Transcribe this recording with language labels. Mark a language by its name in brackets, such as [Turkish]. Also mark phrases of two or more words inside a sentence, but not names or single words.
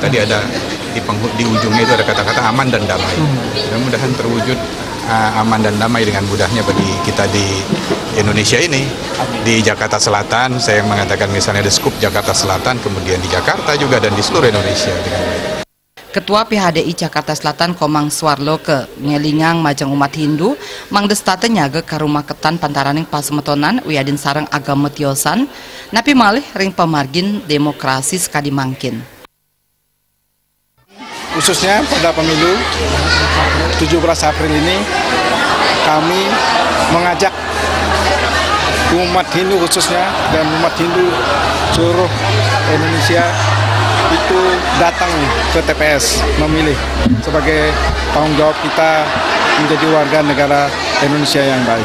[Indonesian] Tadi ada di ujungnya itu ada kata-kata aman dan damai. Mudah-mudahan terwujud aman dan damai dengan mudahnya bagi kita di Indonesia ini. Di Jakarta Selatan, saya mengatakan misalnya di skup Jakarta Selatan, kemudian di Jakarta juga, dan di seluruh Indonesia dengan baik. [Balinese] Ketua PHDI Jakarta Selatan Komang Swarloke ngelingang majang umat Hindu mangdestate nyaga karumaketan pantaraning pasemetonan wiadin sareng agama tiosan napi malih ring pemargin demokrasi sekadi mangkin. [Indonesian] Khususnya pada pemilu 17 April ini kami mengajak umat Hindu khususnya dan umat Hindu seluruh Indonesia itu datang ke TPS memilih sebagai tanggung jawab kita menjadi warga negara Indonesia yang baik.